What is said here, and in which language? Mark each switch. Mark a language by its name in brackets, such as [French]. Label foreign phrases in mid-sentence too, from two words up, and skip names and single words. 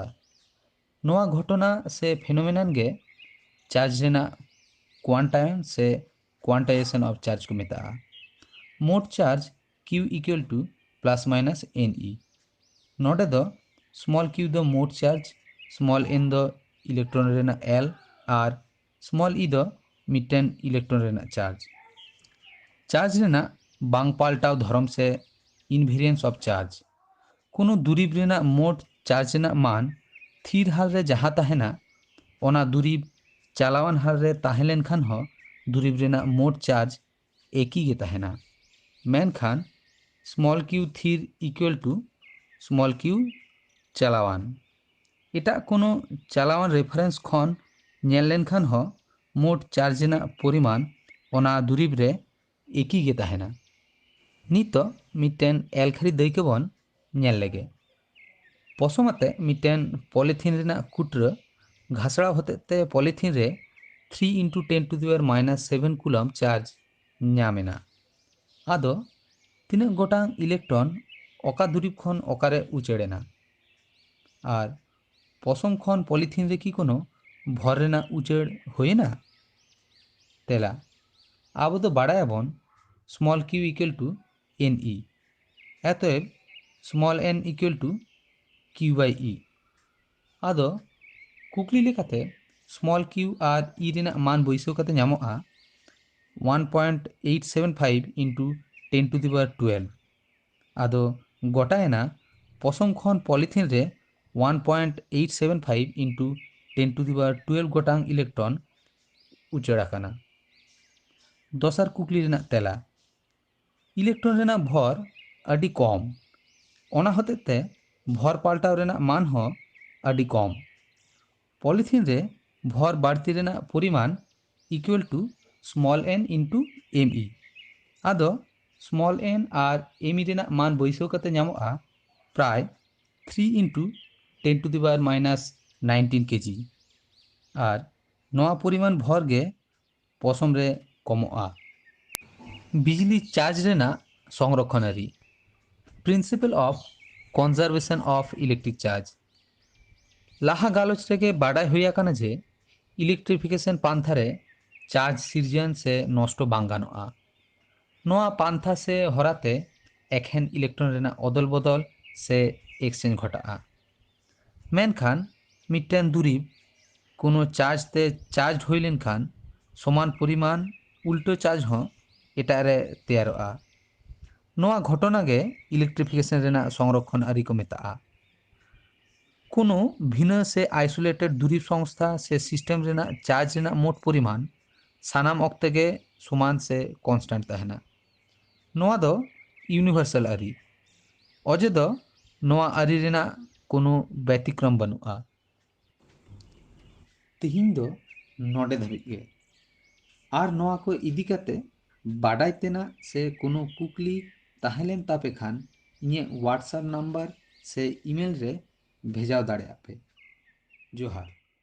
[Santali] नोआ घटना से फेनोमेनन गे चार्ज रेना क्वांटायन से [English] quantization of charge [Santali] को मेता मोट चार्ज Q [English] equal to plus minus [Santali] Ne नोडे दो [English] small q [Santali] दो मोट चार्ज [English] small n [Santali] दो इलेक्ट्रॉन रेना L और [English] small e [Santali] दो मिट्टन इलेक्ट्रॉन रेना चार्ज रेना बांग पाल्टाव धरम से [English] invariance of charge [Santali] कोनो दुरीब रेना मोट चार्ज रेना मान थीर हाल रे जहाँ तहना ओना दुरीब चालावान हाल रे ताहें लेनखान हो दुरीब रेना मोट चार्ज एक ही गे तहना। मेनखान [English] small q [Santali] थीर [English] equal to small q [Santali] चालावान एटा कोनो चालावान रेफरेंस खन नेल लेनखान हो मोट चार्ज रेना परिमाण ओना दुरीब रे एक ही गे तहना। नितो मिटेन एलखारी दई के बन नेल लेगे। पसमाते मिटेन पॉलीथीन रेना कुट्र घासड़ा होते पॉलीथीन रे 3 × 10⁻⁷ कूलम चार्ज नामेना। आदो तीना गोटांग इलेक्ट्रॉन ओका दुरीब खन ओकारे उचेड़ेना और पसम खन पॉलीथीन रे की कोनो भर रेना उचेड़ होयेना। तेला आबो तो बाड़ायाबन [English] small q equal to n e [Santali] अतएव [English] small n equal to q by e. [Santali] आदो कुकली लेकाते [English] small q [Santali] और ई रेना मान बइसो काते नामोगा 1.875 × 10⁻12। आदो गोटाएना पसम खन पॉलीथीन रे 1.875 × 10⁻12 गोटांग इलेक्ट्रॉन उचेड़ाकाना। दसार कुकली रेना तेला इलेक्ट्रॉन रेना भर अडी कम ओना होतेते भर पाल्टाव रेना मान हो अडी कम। पॉलीथीन रे भर बाड़ती रेना परिमाण [English] equal to small n into m e. [Santali] आदो [English] small n [Santali] और एम ई रेना मान बइसो काते नामोगा प्राय 3 × 10⁻⁹ केजी और नवा परिमाण भर गे पसम रे कमोगा। बिजली चार्ज रेना संरक्षणारी [English] principle of conservation of electric charge [Santali] लाहा गालोच रेगे बाडाय हुई आकाना जे इलेक्ट्रिफिकेशन पांथारे चार्ज सिरजन से नष्ट बांग गानोआ। नोआ पांथा से हराते एखेन इलेक्ट्रॉन रेना अदल बदल से एक्सचेंज घटा। मेनखान मिट्टन दुरीब कोनो चार्ज ते चार्ज हुई लेनखान समान परिमाण उल्टो चार्ज हो एटारे तैयारोआ। नोआ घटना गे इलेक्ट्रिफिकेशन रेना संरक्षण आरी को मेता। कोनो भिन्न से आइसोलेटेड दुरीब संस्था से सिस्टम रेना चार्ज रेना मोट परिमाण सानाम ऑक्ते गे समान से कॉन्स्टेंट तहना। नोआ दो यूनिवर्सल आरी अजे दो नोआ आरी रेना कोनो व्यतिक्रम बनुआ। तिहिं दो नोडे धबित गे आर नोआ को इदी काते बाडाय तेना से कोनो कुकली ताहेलेन तापे खान इnye [English] WhatsApp number [Santali] से ईमेल रे भेजाव दाड़े आपे। जोहार।